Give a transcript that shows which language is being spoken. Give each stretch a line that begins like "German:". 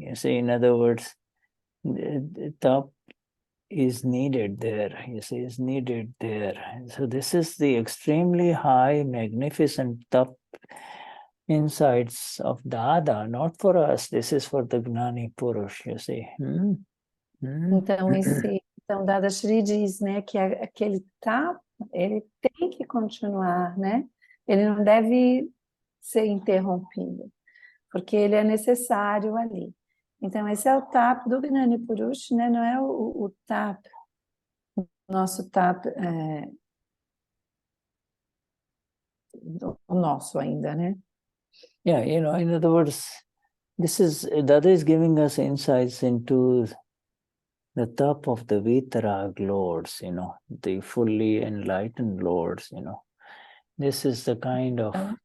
English: You see, in other words, the top is needed there, is needed there. So this is the extremely high, magnificent top insights of Dada, not for us. This is for the Gnani Purush, you see.
Portuguese: Então, Dadashri diz, né, que aquele tapa, ele tem que continuar, né? Ele não deve ser interrompido, porque ele é necessário ali. Então, esse é o tapa do Gnani Purush, né? Não é o tapa, o nosso tapa, o nosso ainda, né?
English: Yeah, in other words, Dada is giving us insights into the top of the Vitarag lords, the fully enlightened lords, This is the kind of...